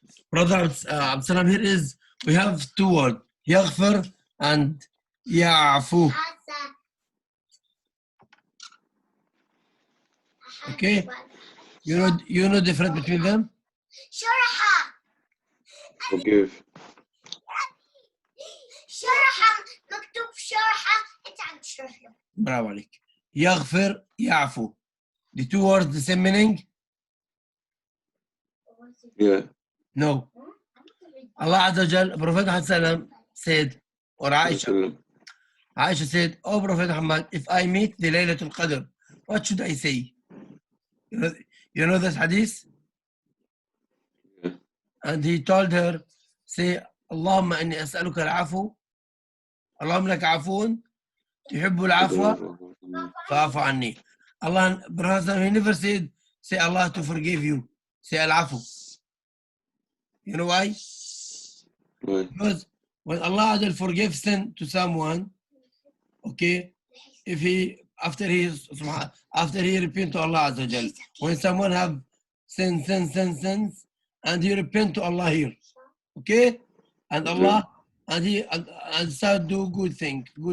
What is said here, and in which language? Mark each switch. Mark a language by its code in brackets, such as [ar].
[en] Brother Absalam, here is, we have two words. [ar] يغفر and يعفو. [en] Okay. You know difference between them? [ar] شرحة. [en] Forgive. [ar] شرحة مكتوب شرحة. أنت عم تشرح له. برافو عليك. يغفر يعفو. [en] The two words the same meaning? Yeah. No. Allah Azza wa Jal, Prophet Muhammad said, or Aisha said, oh Prophet Muhammad, if I meet the Laylatul Qadr, what should I say? You know this hadith? Yeah. And he told her, say, [ar] اللهم إني أسألك العفو. اللهم لك عفو تحب العفو فاعف عني. [en] Allah, brother, he never said, say Allah to forgive you. Say al-afu. You know why? Why? Because when Allah Azza forgives sin to someone, okay, if he after he repent to Allah Azza Jal, when someone have sins, and he repent to Allah here, okay, and Allah and he and start do good thing.